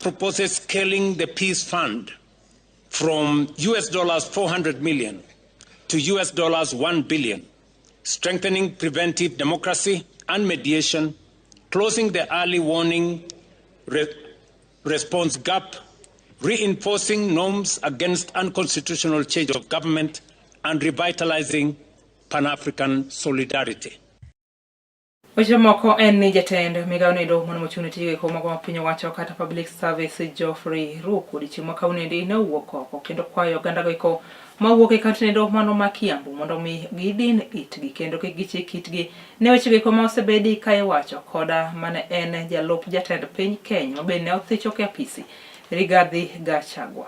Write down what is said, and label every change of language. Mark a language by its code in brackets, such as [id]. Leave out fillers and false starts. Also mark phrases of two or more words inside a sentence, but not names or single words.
[en] Proposes scaling the Peace Fund from US $400 million to US $1 billion, strengthening preventive democracy and mediation, closing the early warning response gap, reinforcing norms against unconstitutional change of government, and revitalizing Pan-African solidarity. [luo] Moko en ni jatend migao nendo mano mochung'ne tije ko mago mapiny owacho kata Public Service Geoffrey Ruku dichieng' ma kawuonendi ne owuok oko kendo kwayo oganda go iko mawuok e kaunti nendo mano ma Kiambu mondo mi gidin itgi kendo gichik kitgi ne wechege ko ma osebedi ka iwacho koda mane en jalup jatend piny Kenya mabende ne othicho ke apisi Rigathi Gachagua.